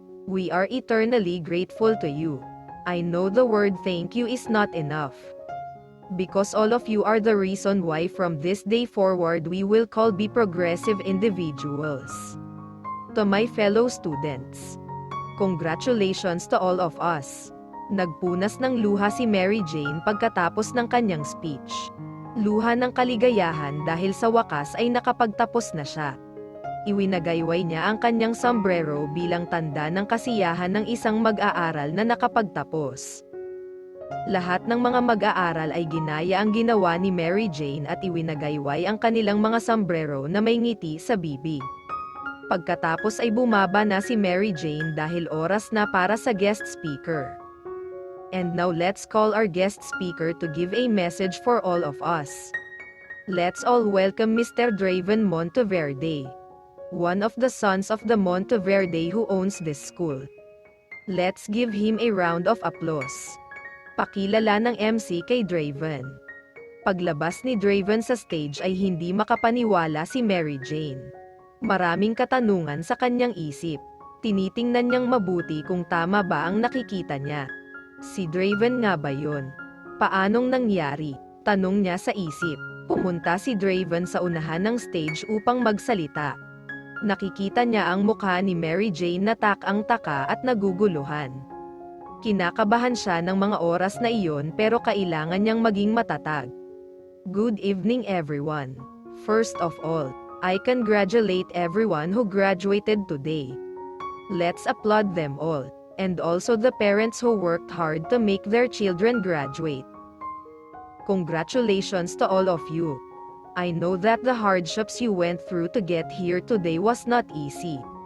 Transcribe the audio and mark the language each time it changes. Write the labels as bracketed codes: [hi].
[en] We are eternally grateful to you. I know the word thank you is not enough. Because all of you are the reason why from this day forward we will all be progressive individuals. To my fellow students. Congratulations to all of us. [tl] Nagpunas ng luha si Mary Jane pagkatapos ng kanyang speech. Luha ng kaligayahan dahil sa wakas ay nakapagtapos na siya. Iwinagayway niya ang kanyang sombrero bilang tanda ng kasiyahan ng isang mag-aaral na nakapagtapos. Lahat ng mga mag-aaral ay ginaya ang ginawa ni Mary Jane at iwinagayway ang kanilang mga sombrero na may ngiti sa bibig. Pagkatapos ay bumaba na si Mary Jane dahil oras na para sa guest speaker. [en] And now let's call our guest speaker to give a message for all of us. Let's all welcome Mr. Draven Monteverde, one of the sons of the Monteverde who owns this school. Let's give him a round of applause. [tl] Pakilala ng MC kay Draven. Paglabas ni Draven sa stage ay hindi makapaniwala si Mary Jane. Maraming katanungan sa kanyang isip. Tinitingnan niyang mabuti kung tama ba ang nakikita niya. Si Draven nga ba yun? Paanong nangyari? Tanong niya sa isip. Pumunta si Draven sa unahan ng stage upang magsalita. Nakikita niya ang mukha ni Mary Jane na tak-ang-taka at naguguluhan. Kinakabahan siya ng mga oras na iyon pero kailangan niyang maging matatag. [en] Good evening everyone. First of all, I congratulate everyone who graduated today. Let's applaud them all, and also the parents who worked hard to make their children graduate. Congratulations to all of you. I know that the hardships you went through to get here today was not easy.